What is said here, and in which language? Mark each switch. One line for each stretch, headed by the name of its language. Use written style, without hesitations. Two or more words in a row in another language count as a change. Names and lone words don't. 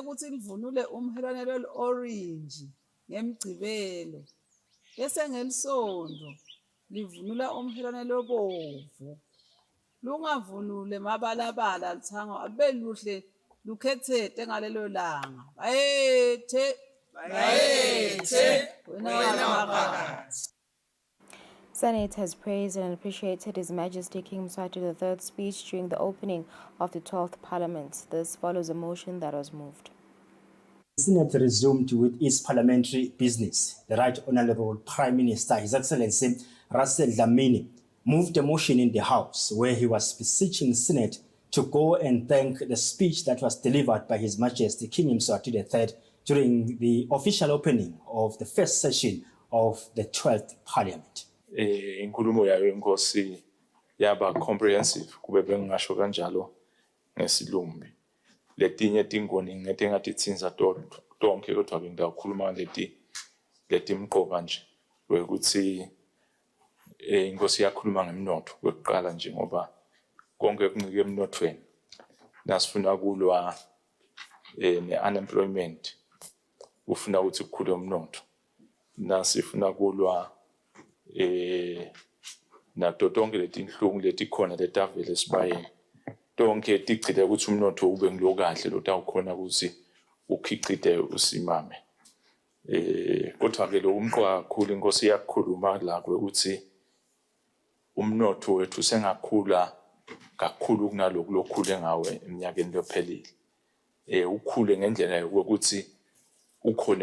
Swati: ukuthi livunule umhelwanelo orange ngemgcibelo bese ngelisondo livunula umhelwanelo obomvu lungavunule mabalabala Luthango abe luhle lukhethete ngalelo langa bayethe wena waphakathi.
English: Senate has praised and appreciated His Majesty King Mswati III's speech during the opening of the 12th Parliament. This follows a motion that was moved. The Senate resumed with its parliamentary business. The Right Honourable Prime Minister, His Excellency Russell Dlamini, moved a motion in the House where he was beseeching the Senate to go and thank the speech that was delivered by His Majesty King Mswati III during the official opening of the first session of the 12th Parliament.
Swati: Inkulumo yayo inkosi yaba comprehensive kube bengasho kanjalo ngesilumbi letinye tingoni ngete ngatitsinza tonke kodwa ke ngidakhuluma leti mqoka nje ukuthi inkosi yakhuluma ngemnotho kweqala nje ngoba konke kuncike emnothweni nasifuna kulwa ne-unemployment ufuna ukuthi kukhule umnotho nasifuna kulwa nato tonke letinhlungu letikhona letavele esibayeni tonke tigcile ukuthi umnotho ube ngilokahle lotawukhona ukuthi ukhicite usimame kodwa ke lo umqoka kakhulu inkosi yakhuluma la ukuthi umnotho wethu sengakhula kakhulu kunalokho lokhule ngawe eminyakeni lophelile ukhule ngendlela yokuthi ukhona